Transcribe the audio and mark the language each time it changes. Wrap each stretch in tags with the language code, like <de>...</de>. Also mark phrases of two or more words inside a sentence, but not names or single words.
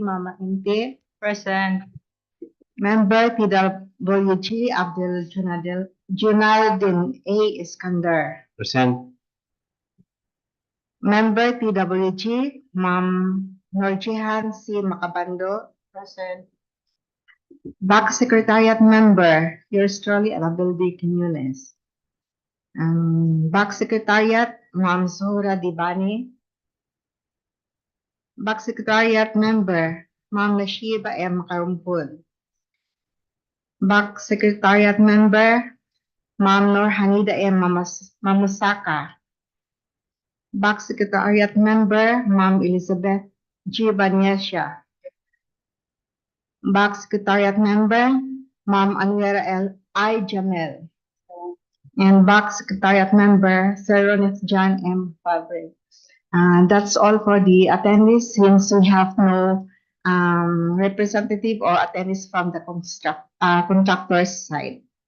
<en>Mama Inte. Present. Member PWG, Abdul Junaldin A. Iskandar. Present. Member PWG, Ma'am Norjihan C. Macabando. Present. BAC Secretariat Member, yours truly, Annabel B. Quinones. BAC Secretariat, Ma'am Zuhura Dibani. BAC Secretariat Member, Ma'am Nashiba M. Karumpun. BAC Secretariat Member, Ma'am Nur Hanida M. Mamusaka. BAC Secretariat Member, Ma'am Elizabeth G. Banyesha. BAC Secretariat Member, Ma'am Anwera L. I. Jamel. And BAC Secretariat Member, Sir Ronit John M. Fabre. That's all for the attendees since we have no representative or attendees from the contractor's side.</en>